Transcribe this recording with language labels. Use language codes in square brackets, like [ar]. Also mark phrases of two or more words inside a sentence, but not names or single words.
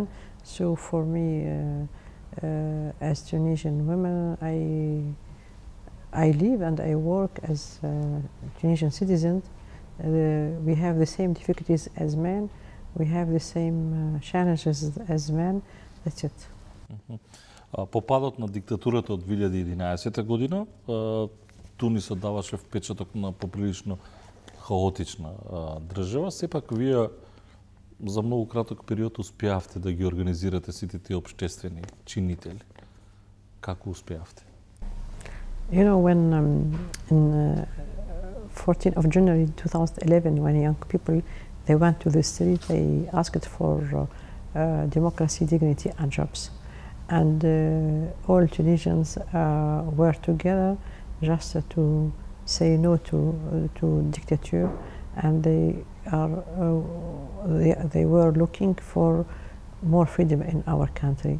[en] So for me, as Tunisian women, I live and I work as a Tunisian citizen. We have the same difficulties as men. We have the same challenges as men. That's it. [mk] По падот на диктатурата од 2011 година, Тунисот даваше впечаток на поприлично хаотична држава. Сепак вие за многу краток период успеавте да ги организирате сите тие општествени чинители. Како успеавте? [en] When in 14th of January 2011, when young people they went to the street, they asked for democracy, dignity, and jobs, and all Tunisians were together just to say no to dictature, and they were looking for more freedom in our country.